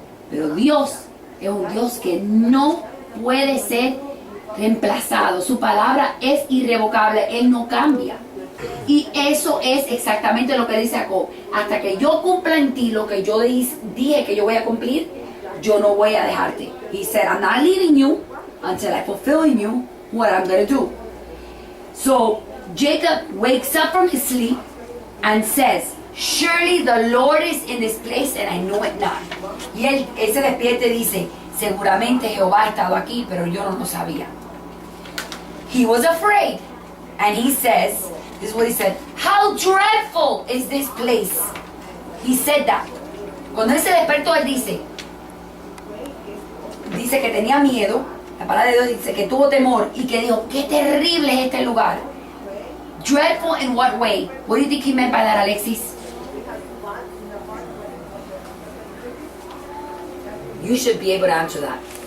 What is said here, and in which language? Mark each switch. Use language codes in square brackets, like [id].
[es] Pero Dios es un Dios que no puede ser reemplazado. Su palabra es irrevocable, Él no cambia. Y eso es exactamente lo que dice Jacob. Hasta que yo cumpla en ti lo que yo dije que yo voy a cumplir, yo no voy a dejarte. [en] He said, I'm not leaving you until I fulfill in you what I'm going to do. So Jacob wakes up from his sleep and says, surely the Lord is in this place and I know it not. [es] Y él se despierta y dice, seguramente Jehová ha estado aquí, pero yo no lo sabía. [en] He was afraid. And he says, this is what he said, how dreadful is this place. He said that. [es] Cuando él se despertó, él dice que tenía miedo. La palabra de Dios dice que tuvo temor y que dijo, qué terrible es este lugar. [en] Dreadful in what way? What do you think he meant by that, Alexis? You should be able to answer that.